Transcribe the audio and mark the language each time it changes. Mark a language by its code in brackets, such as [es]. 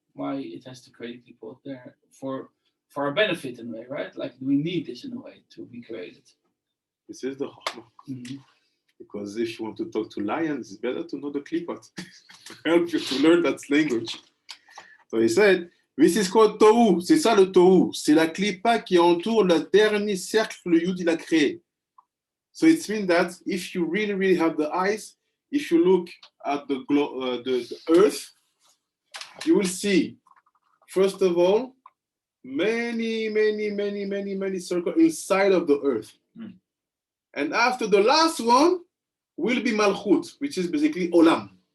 [en] Why it has to create Klipot there for our benefit in a way, right? Like we need this in a way to be created. This is the Chochmah. Because if you want to talk to lions, it's better to know the Klipot. Help you to learn that language. So he said, this is called Tohu. [fr] C'est ça le Tohu. C'est la Klipa qui entoure le dernier cercle que le Yud il a créé. [en] So it means that if you really, really have the eyes, if you look at the earth, you will see, first of all, many circles inside of the earth. And after the last one will be Malchut, which is basically Olam.